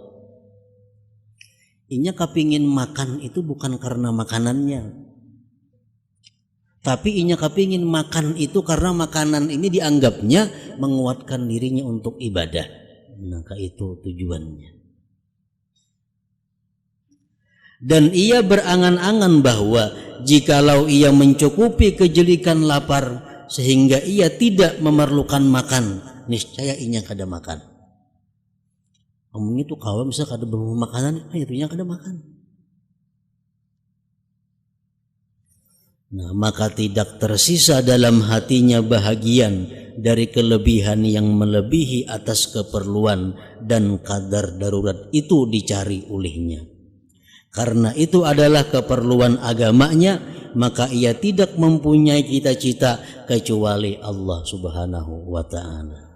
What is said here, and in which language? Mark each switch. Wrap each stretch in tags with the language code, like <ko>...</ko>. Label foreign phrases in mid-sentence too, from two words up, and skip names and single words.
<id>Inya kepingin makan itu bukan karena makanannya, tapi inya kepingin makan itu karena makanan ini dianggapnya menguatkan dirinya untuk ibadah. Maka itu tujuannya. Dan ia berangan-angan bahwa jikalau ia mencukupi kejelikan lapar sehingga ia tidak memerlukan makan,</id> <bjn>niscaya inya kada makan. Omong itu kawan bisa kada bawa makanan, itu inya kada makan.</bjn> <id>Nah, maka tidak tersisa dalam hatinya bahagian dari kelebihan yang melebihi atas keperluan dan kadar darurat itu dicari olehnya. Karena itu adalah keperluan agamanya, maka ia tidak mempunyai cita-cita kecuali Allah</id> <ar>سبحانه وتعالى.</ar>